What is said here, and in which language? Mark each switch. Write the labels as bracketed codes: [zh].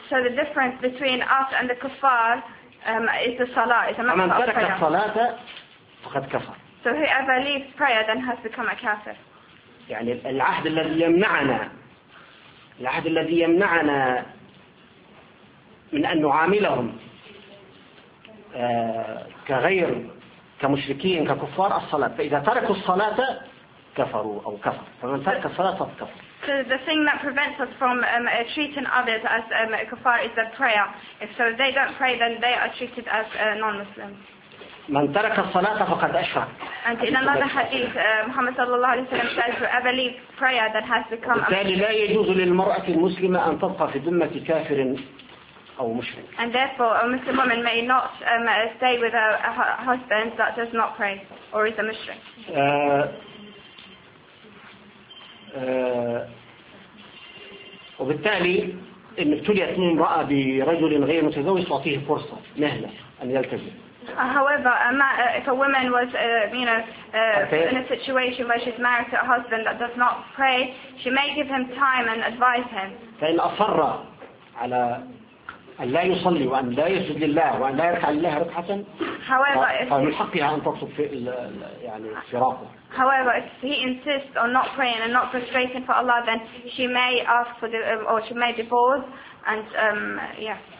[en] So the difference between us and the kuffar is the salah. It's a matter of prayer. [ar] فمن ترك الصلاة فقد كفر. [en] So whoever leaves prayer then has become a kafir. [ar] يعني العهد الذي يمنعنا من أن نعاملهم كغير كمشركين ككفار الصلاة فإذا تركوا الصلاة كفروا أو كفر فمن ترك الصلاة فقد كفر. [en] So the thing that prevents us from treating others as kuffar is the prayer. If so they don't pray then they are treated as non-Muslims. [ar] من ترك الصلاة فقد أشرك. [en] And in another hadith, Muhammad [ar] صلى الله عليه وسلم [en] says whoever leaves prayer that has become. [ar] وبالتالي لا يجوز للمرأة المسلمة أن تبقى في ذمة كافر. [en] And therefore, a Muslim woman may not stay with a husband that does not pray or is a mushrik. [ar] وبالتالي إن ابتليت امرأة برجل غير متزوج تعطيه فرصة مهلة أن يلتزم. [en] However, if a woman was, in a situation where she's married to a husband that does not pray, she may give him time and advise him. [ar] فإن أصر على أن لا يصلي وأن لا يسجد لله وأن لا يركع لله ركعة فمن حقها أن تقصد في يعني فراقه. [en] However, if he insists on not praying and not prostrating for Allah, then she may ask for the or she may divorce and yeah.